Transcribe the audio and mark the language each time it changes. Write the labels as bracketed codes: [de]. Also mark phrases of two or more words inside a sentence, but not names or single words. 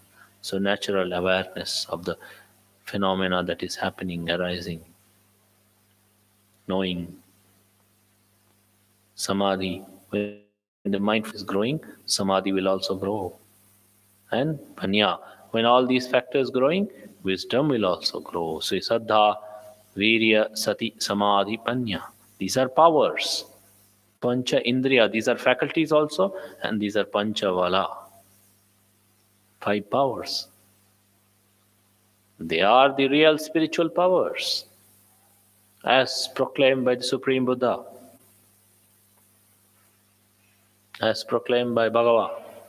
[en] So natural awareness of the phenomena that is happening, arising, knowing, samadhi. When the mindfulness is growing, samadhi will also grow. And panya, when all these factors growing, wisdom will also grow. [pi] So saddha, virya, sati, samadhi, panya. [en] These are powers. [pi] Pancha indriya, [en] these are faculties also, and these are [pi] pancha vala, [en] five powers. They are the real spiritual powers, as proclaimed by the Supreme Buddha, as proclaimed by Bhagava.